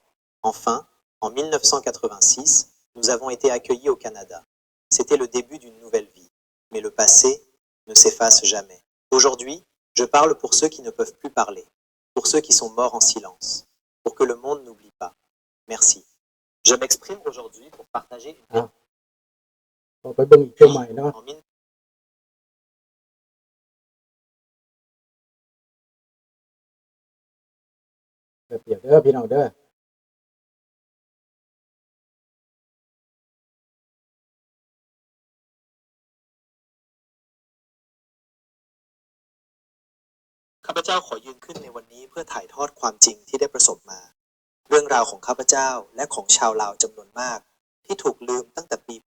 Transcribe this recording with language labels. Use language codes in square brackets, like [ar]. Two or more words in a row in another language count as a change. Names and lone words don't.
[fr] Enfin, en 1986, nous avons été accueillis au Canada. C'était le début d'une nouvelle vie. Mais le passé ne s'efface jamais. Aujourd'hui, je parle pour ceux qui ne peuvent plus parler, pour ceux qui sont morts en silence, pour que le monde n'oublie pas. Merci. Je m'exprime aujourd'hui pour partager une [tts] อ่ะต่อไปเบิ่งอีกตัวใหม่เนาะ [fr] en mille- [tts] เปรียบเด้อพี่น้องเด้อ [th] ข้าพเจ้าขอยืนขึ้นในวันนี้เพื่อถ่ายทอดความจริงที่ได้ประสบมา เรื่องราวของข้าพเจ้าและของชาวลาวจำนวนมากที่ถูกลืมตั้งแต่ปีพ.